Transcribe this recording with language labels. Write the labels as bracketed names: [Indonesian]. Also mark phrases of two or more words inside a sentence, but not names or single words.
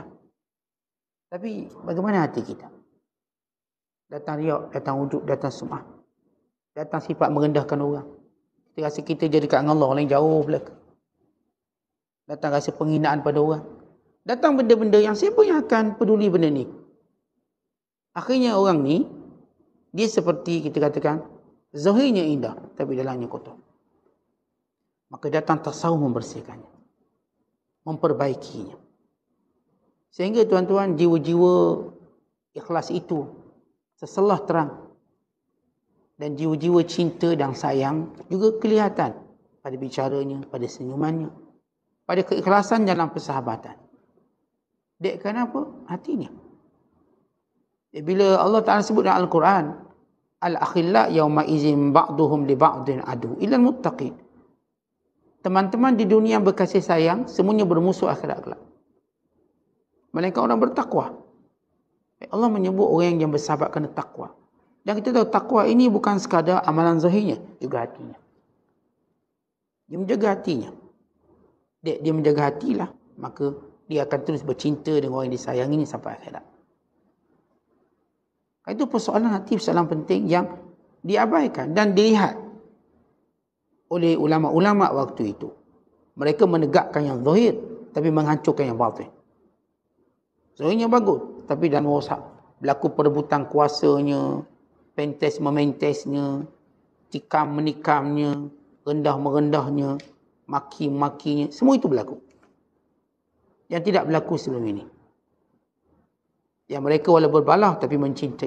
[Malay] Tapi bagaimana hati kita? Datang riak, datang ujub, datang sum'ah. Datang sifat merendahkan orang. Kita rasa kita jadi dekat dengan Allah, orang lain jauh belaka. Datang rasa penghinaan pada orang. Datang benda-benda yang siapa yang akan peduli benda ni? Akhirnya orang ni, dia seperti kita katakan, zahirnya indah, tapi dalamnya kotor. Maka datang tasawuf membersihkannya. Memperbaikinya. Sehingga tuan-tuan, jiwa-jiwa ikhlas itu seselah terang. Dan jiwa-jiwa cinta dan sayang juga kelihatan pada bicaranya, pada senyumannya, pada keikhlasan dalam persahabatan. Dek kenapa? Hatinya. Bila Allah Ta'ala sebut dalam Al-Quran, [Arabic] الأخلاء يومئذ بعضهم لبعض عدو إلا المتقين. [Malay] Teman-teman di dunia yang berkasih sayang, semuanya bermusuh akhirat kelak. Melainkan orang bertakwa. Allah menyebut orang yang bersahabat kerana takwa. Dan kita tahu takwa ini bukan sekadar amalan zahirnya, juga hatinya. Dia menjaga hatinya. Dia menjaga hatilah, maka dia akan terus bercinta dengan orang yang disayangi ini sampai akhirat. Itu persoalan hati, persoalan penting yang diabaikan dan dilihat oleh ulama-ulama waktu itu. Mereka menegakkan yang zahir, tapi menghancurkan yang batin. Zahirnya bagus, tapi dan rosak. Berlaku perebutan kuasanya, pentes mementesnya, tikam menikamnya, rendah merendahnya, maki-makinya, semua itu berlaku. Yang tidak berlaku sebelum ini. Yang mereka walau berbalah tapi mencintai.